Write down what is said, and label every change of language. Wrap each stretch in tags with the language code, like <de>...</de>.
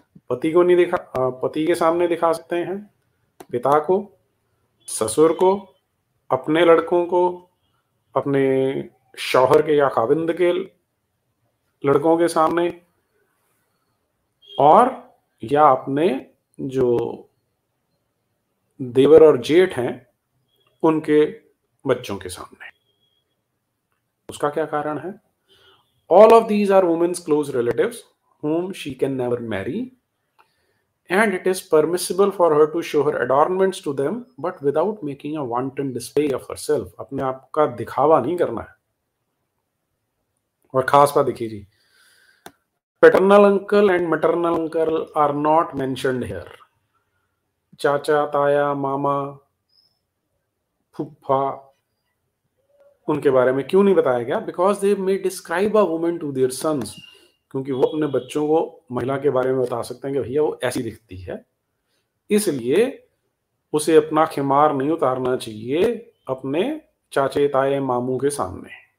<hi>पति को नहीं दिखा, पति के सामने दिखा सकते हैं, पिता को, ससुर को, अपने लड़कों को, अपने शौहर के या खाविंद के लड़कों के सामने, और या अपने जो देवर और जेठ हैं उनके बच्चों के सामने। उसका क्या कारण है?</hi> <en>All of these are women's close relatives whom she can never marry, and it is permissible for her to show her adornments to them but without making a wanton display of herself।</en> <hi>अपने आप का दिखावा नहीं करना है। और खास बात देखिए जी,</hi> <en>paternal uncle and maternal uncle are not mentioned here।</en> <hi>चाचा, ताया, मामा, फूफा, उनके बारे में क्यों नहीं बताया गया?</hi> <en>because they may describe a woman to their sons,</en> <hi>क्योंकि वो अपने बच्चों को महिला के बारे में बता सकते हैं कि भैया वो ऐसी दिखती है, इसलिए उसे अपना खिमार नहीं उतारना चाहिए अपने चाचे, ताए, मामू के सामने।</hi>